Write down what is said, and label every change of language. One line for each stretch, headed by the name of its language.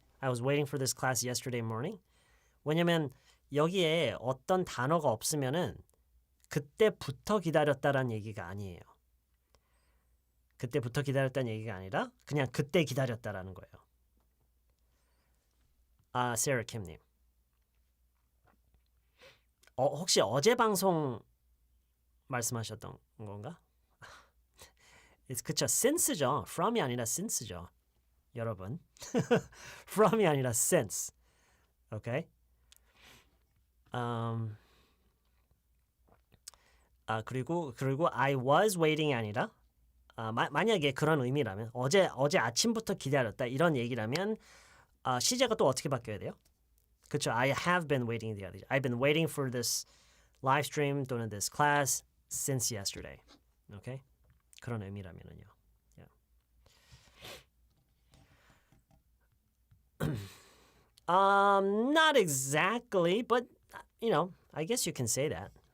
English: I was waiting for this class yesterday morning.
Korean: 왜냐면 여기에 어떤 단어가 없으면은 그때부터 기다렸다라는 얘기가 아니에요. 그때부터 기다렸다는 얘기가 아니라 그냥 그때 기다렸다라는 거예요. 세라킴님. 혹시 어제 방송 말씀하셨던 건가? 그쵸, since죠. from이 아니라 since죠. 여러분. from이 아니라 since.
English: Okay?
Korean: 그리고
English: I was waiting
Korean: 이 아니라 만약에 그런 의미라면 어제 아침부터 기다렸다 이런 얘기라면 시제가 또 어떻게 바뀌어야 돼요? 그렇죠.
English: I have been waiting the other day. I've been waiting for this live stream 또는 this class since yesterday.
Korean: Okay? 그런 의미라면은요. Yeah.
English: Not exactly, but I guess you can say that.